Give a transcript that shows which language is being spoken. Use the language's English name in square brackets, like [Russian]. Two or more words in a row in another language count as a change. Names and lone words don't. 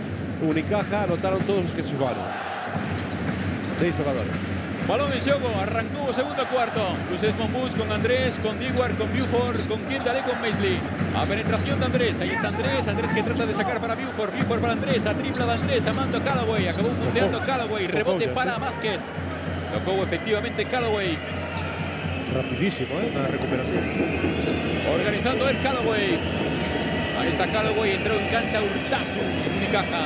[Galician] Unicaja anotaron todos os que xogaron. [Spanish] 6 jugadores. [Galician] Balón en xogo, arrancó o segundo cuarto. [Spanish] Blues Esmond Bulls con Andrés, con Diguar, con Buford, con Kendall y con Maisley. A penetración de Andrés, ahí está Andrés que trata de sacar para Buford para Andrés, a tripla de Andrés, amando Callaway, acabó punteando Callaway, rebote para Vázquez. Tocó efectivamente Callaway. Rapidísimo, la recuperación. Organizando el Callaway. Ahí está Callaway, entró en cancha Urtasun en Unicaja.